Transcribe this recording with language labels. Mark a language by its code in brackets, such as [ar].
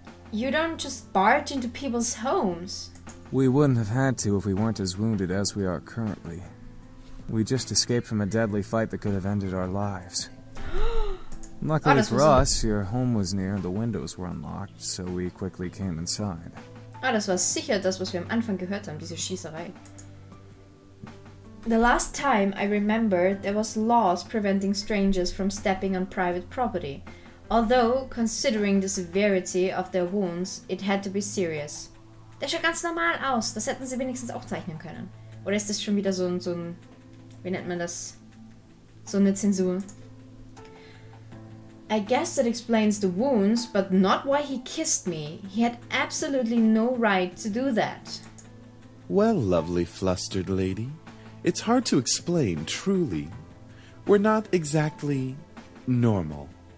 [en] You don't just barge into people's homes. We wouldn't have had to if we weren't as wounded as we are currently. We just escaped from a deadly fight that could have ended our lives. Luckily [de] das [en] for [de] war [en] us, your home was near and the windows were unlocked, so we quickly came inside. [de] das war sicher das, was wir am Anfang gehört haben, diese Schießerei. [en] The last time I remember, there was laws preventing strangers from stepping on private property. Although, considering the severity of their wounds, it had to be serious. [de] Der schaut ganz normal aus. Das hätten sie wenigstens auch zeichnen können. Oder ist das schon wieder so ein wie nennt man das? So eine Zensur. [en] I guess that explains the wounds, but not why he kissed me. He had absolutely no right to do that. Well, lovely flustered lady, it's hard to explain, truly. We're not exactly normal.